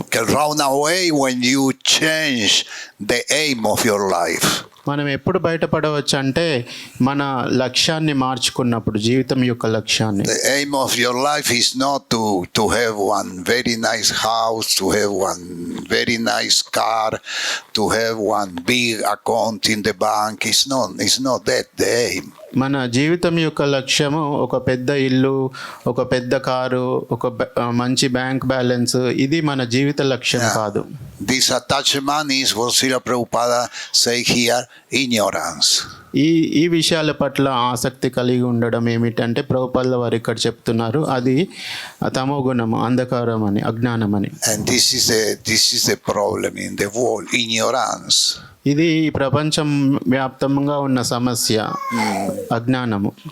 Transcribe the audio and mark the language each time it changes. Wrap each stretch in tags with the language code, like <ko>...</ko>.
<en>You can run away when you change the aim of your life.</en> <te>మనం ఎప్పుడు బయటపడవచ్చు అంటే మన లక్ష్యాన్ని మార్చుకున్నప్పుడు, జీవితం యొక్క లక్ష్యాన్ని.</te> <en>The aim of your life is not to have one very nice house, to have one very nice car, to have one big account in the bank. It's not that the aim.</en> <te>మన జీవితం యొక్క లక్ష్యము ఒక పెద్ద ఇల్లు, ఒక పెద్ద car, ఒక మంచి బ్యాంక్ బ్యాలెన్స్, ఇది మన జీవిత లక్ష్యం కాదు.</te> <en>This attachment is what Srila Prabhupada say here, ignorance.</en> <te>ఈ విషయాల పట్ల ఆసక్తి కలిగి ఉండడం ఏమిటంటే ప్రభుపాదుల వారు ఇక్కడ చెప్తున్నారు, అది తమో గుణము, అంధకారం అని, అజ్ఞానం అని.</te> <en>And this is the problem in the world, ignorance.</en> <te>ఇది ప్రపంచం వ్యాప్తంగా ఉన్న సమస్య, అజ్ఞానము.</te>